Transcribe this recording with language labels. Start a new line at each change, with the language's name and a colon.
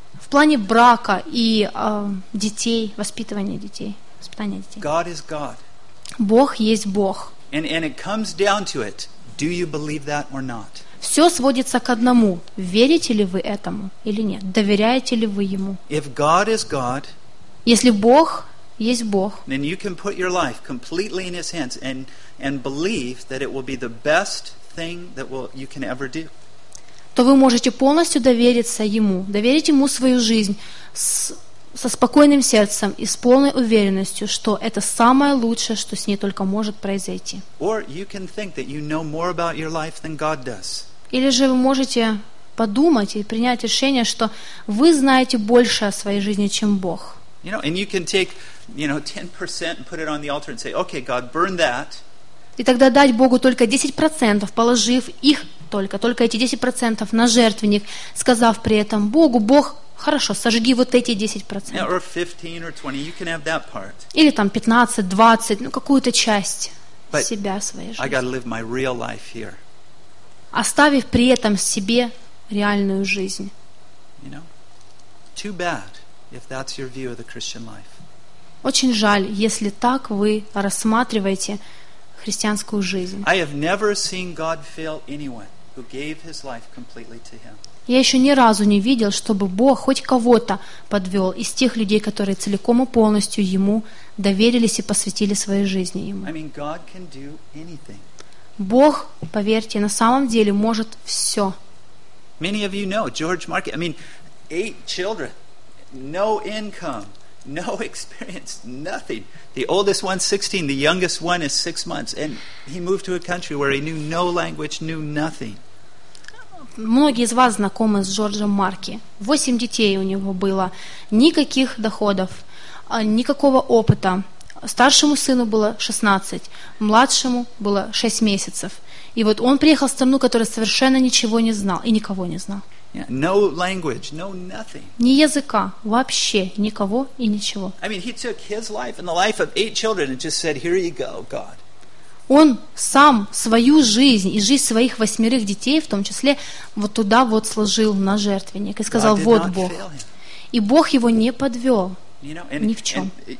Russian: В плане брака и детей, воспитывания детей, воспитания детей.
English: God is God.
Russian: Бог есть Бог.
English: And it comes down to it. Do you believe that or not?
Russian: Все сводится к одному. Верите ли вы этому или нет? Доверяете ли вы Ему?
English: If God is God,
Russian: если Бог есть Бог,
English: then you can put your life completely in His hands and believe that it will be the best thing that you can ever do.
Russian: То вы можете полностью довериться Ему, доверить Ему свою жизнь со спокойным сердцем и с полной уверенностью, что это самое лучшее, что с ней только может произойти.
English: Or you can think that you know more about your life than God does.
Russian: Или же вы можете подумать и принять решение, что вы знаете больше о своей жизни, чем Бог.
English: You know, and you can take, you know, 10% and put it on the altar and say, okay, God, burn that.
Russian: И тогда дать Богу только 10%, положив их только эти 10% на жертвенник, сказав при этом Богу, Бог, хорошо, сожги вот эти 10%.
English: Or 15 or 20, you can have that part.
Russian: Или там 15, 20, ну какую-то часть
English: But
Russian: себя, своей жизни.
English: I gotta live my real life here.
Russian: Оставив при этом себе реальную жизнь.
English: You know, too bad if that's your view of the Christian life.
Russian: Очень жаль, если так вы рассматриваете христианскую жизнь.
English: I have never seen God fail anyone who gave his life completely to him.
Russian: Я еще ни разу не видел, чтобы Бог хоть кого-то подвел из тех людей, которые целиком и полностью Ему доверились и посвятили свои жизни Ему.
English: I mean, God can do anything.
Russian: Бог, поверьте, на самом деле может все.
English: Many of you know George Market. I mean, 8 children, no income, no experience, nothing. The oldest one 16, the youngest one is 6 months, and he moved to a country where he knew no language, knew nothing.
Russian: Многие из вас знакомы с Джорджем Марки. 8 детей у него было, никаких доходов, никакого опыта. Старшему сыну было 16, младшему было 6 месяцев. И вот он приехал в страну, которая совершенно ничего не знал и никого не знал.
English: Yeah, no language, no nothing.
Russian: Ни языка, вообще никого и ничего.
English: I mean, he took his life and the life of 8 children and just said, "Here you go, God."
Russian: Он сам свою жизнь и жизнь своих 8 детей, в том числе, вот туда вот сложил на жертвенник и сказал, вот Бог. И Бог его не подвел ни в чем.